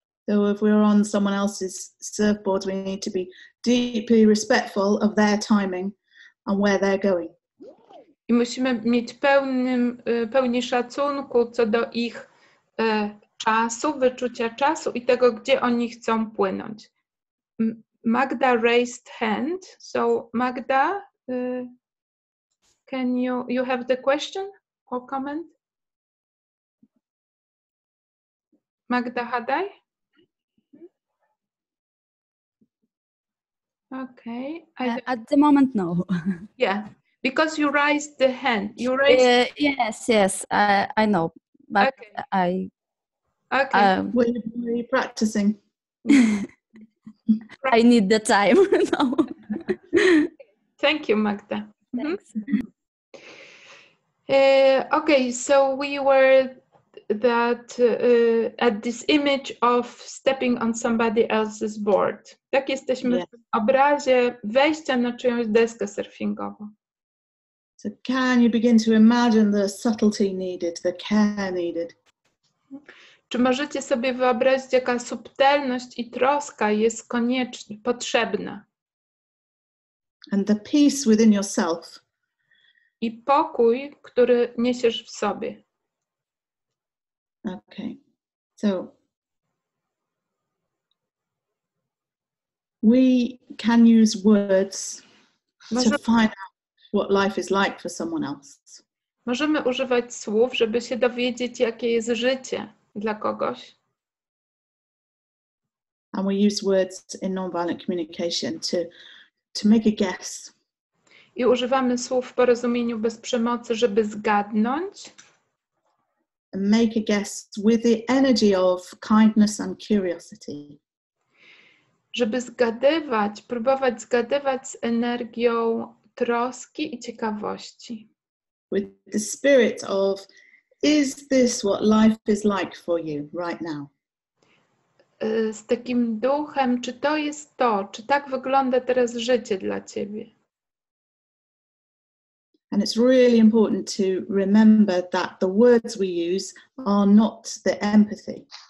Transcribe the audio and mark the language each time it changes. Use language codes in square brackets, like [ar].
[en] So if we're on someone else's surfboard, we need to be deeply respectful of their timing and where they're going. [pl] I musimy mieć pełni szacunku co do ich czasu, wyczucia czasu i tego, gdzie oni chcą płynąć. [en] Magda raised hand. So Magda, can you have the question or comment? Magda Hadaj? Okay. At the moment, no. Yeah, because you raised the hand. You raised. Yes, I know, but okay. Okay. Were you practicing? I need the time now. Thank you, Magda. Thanks. Okay, so we were at this image of stepping on somebody else's board. [pl] Tak jesteśmy w obrazie wejścia na czyjąś deskę surfingową. [en] So can you begin to imagine the subtlety needed, the care needed? [pl] Czy możecie sobie wyobrazić, jaka subtelność i troska jest potrzebna? [en] And the peace within yourself. [pl] I pokój, który niesiesz w sobie. [en] Okay, so we can use words to find out what life is like for someone else. [pl] Możemy używać słów, żeby się dowiedzieć, jakie jest życie dla kogoś. [en] And we use words in nonviolent communication to make a guess. [pl] I używamy słów w porozumieniu bez przemocy, żeby zgadnąć. [en] And make a guess with the energy of kindness and curiosity. [pl] Żeby próbować zgadywać z energią troski i ciekawości. [en] With the spirit of, is this what life is like for you right now? [pl] Z takim duchem, czy to jest to, czy tak wygląda teraz życie dla ciebie? [en] And it's really important to remember that the words we use are not the empathy.